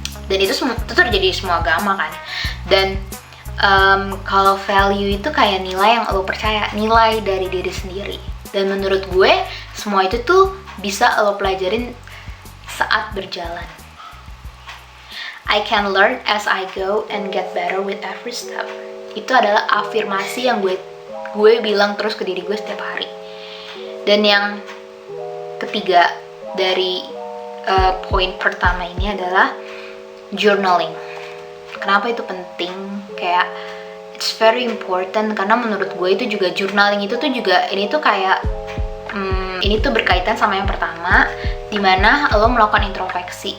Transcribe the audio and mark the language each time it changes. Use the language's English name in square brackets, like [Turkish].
[Indonesian] Dan itu terjadi di semua agama kan. Dan kalau value itu kayak nilai yang lo percaya, nilai dari diri sendiri. Dan menurut gue semua itu tuh bisa lo pelajarin saat berjalan. [English] I can learn as I go and get better with every step. [Indonesian] Itu adalah afirmasi yang gue bilang terus ke diri gue setiap hari. Dan yang ketiga dari poin pertama ini adalah journaling. Kenapa itu penting? Kayak [English] it's very important [Indonesian] karena menurut gue itu juga journaling itu tuh juga ini tuh kayak ini tuh berkaitan sama yang pertama, dimana lo melakukan introspeksi.